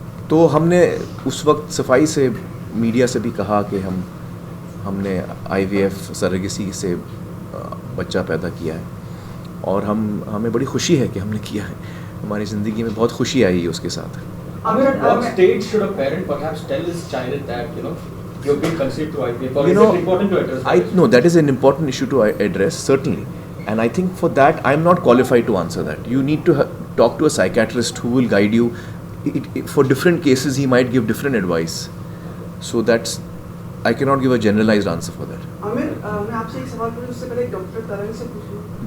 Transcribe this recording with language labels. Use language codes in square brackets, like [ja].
[hi] तो हमने उस वक्त सफाई से मीडिया से भी कहा कि हमने IVF सरेगेसी से बच्चा पैदा किया है, और हमें बड़ी खुशी है कि हमने किया है। हमारी ज़िंदगी में बहुत खुशी आई है उसके साथ। [en] What stage should a parent perhaps tell his child that you've been conceived through IVF, or is it important to address? No, that is an important issue to address, certainly, and I think for that I am not qualified to answer that. You need to talk to a psychiatrist who will guide you. For different cases, he might give different advice. So I cannot give a generalized answer for that. [hi] Aamir, मैं आपसे एक सवाल पूछूं, उससे पहले doctor तरंग से पूछूं।